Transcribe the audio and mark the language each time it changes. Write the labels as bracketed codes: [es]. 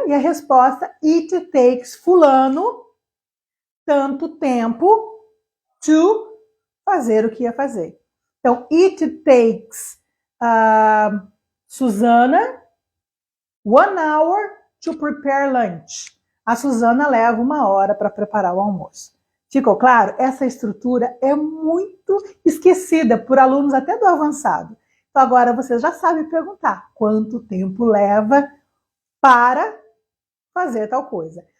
[pt] E a resposta, [en] it takes [pt] fulano tanto tempo to fazer o que ia fazer. [en] Então, it takes Susana 1 hour to prepare lunch. [pt] A Susana leva 1 hora para preparar o almoço. Ficou claro? Essa estrutura é muito esquecida por alunos até do avançado. Então agora você já sabe perguntar quanto tempo leva para fazer tal coisa.